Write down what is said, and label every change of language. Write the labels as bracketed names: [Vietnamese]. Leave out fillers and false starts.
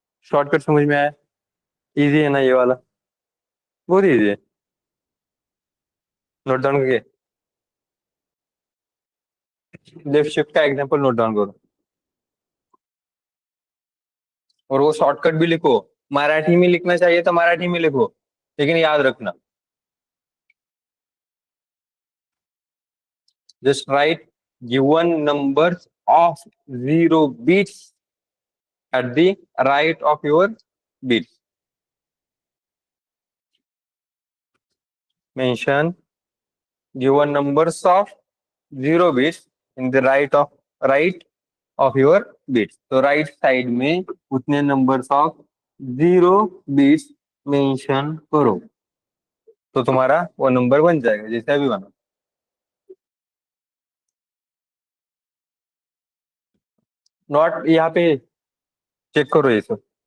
[Hindi] Shortcut समझ में आया, इजी है ना ये वाला, बहुत इजी है। नोट डाउन करके लेफ्ट शिफ्ट का एग्जांपल नोट डाउन करो और वो शॉर्टकट भी लिखो। मराठी में लिखना चाहिए तो मराठी में लिखो, लेकिन याद रखना, [English] just write given numbers of 0 bits at the right of your bits. Mention given numbers of 0 bits in the right of your bits. [Hindi] तो right side में उतने numbers of 0 bits mention करो, तो तुम्हारा वो नंबर बन जाएगा जैसे अभी बना। नॉट यहाँ पे चेक करो ये सब।